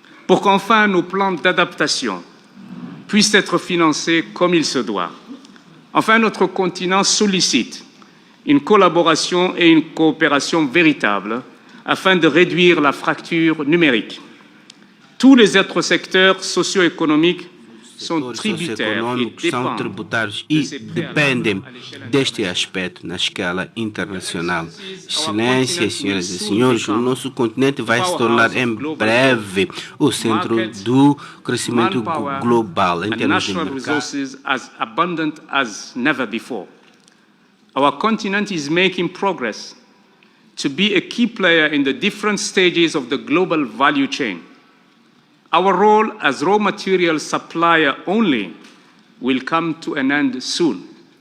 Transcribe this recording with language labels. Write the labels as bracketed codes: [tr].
[fr] pour qu'enfin nos plans d'adaptation puissent être financés comme il se doit. Enfin, notre continent sollicite une collaboration et une coopération véritable afin de réduire la fracture numérique. Tous les autres secteurs socio-économiques [pt] são socioeconômicos são tributários e dependem deste aspecto na escala internacional. Excelências, senhoras e senhores, o nosso continente vai se tornar em breve o centro do crescimento global em termos de mercado. [en] As abundant as never before. Our continent is making progress to be a key player in the different stages of the global value chain. Our role as raw material supplier only will come to an end soon.